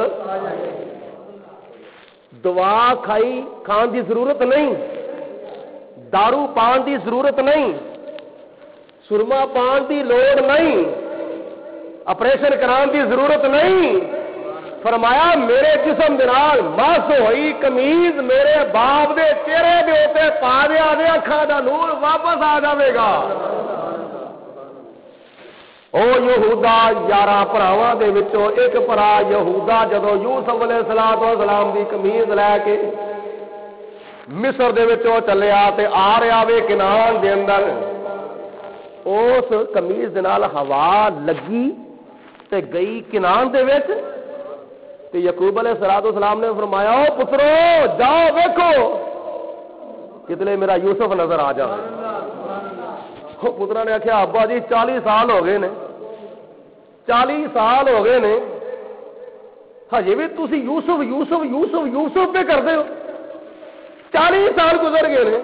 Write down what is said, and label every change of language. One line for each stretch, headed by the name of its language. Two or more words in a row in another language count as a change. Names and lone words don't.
Punjabi: دعا کھائی کھان دی ضرورت نہیں دارو پان دی ضرورت نہیں سرما پان دی لوڑ نہیں آپریشن کران دی ضرورت نہیں، فرمایا میرے جسم دے نال مس ہوئی قمیض میرے باپ دے چہرے دے اوتے پا دیا دے اکھاں دا نور واپس آ جاوے گا۔ او یہودا 11 بھراواں دے وچوں ایک بھرا یہودا جدوں یوسف علیہ السلام دی قمیض لے کے مصر دے وچوں چلیا تے آ رہا وے کنعان دے اندر، اس قمیض دے نال ہوا لگی تے گئی کنعان دے وچ، تے یعقوب علیہ السلام نے فرمایا او پترو جاؤ ویکھو کتنے میرا یوسف نظر آ جائے۔ پترا نے آخیا ابا جی 40 سال ہو گئے نے، 40 سال ہو گئے نے، ہجے بھی تسی یوسف یوسف یوسف یوسف پہ کرتے ہو، 40 سال گزر گئے نے۔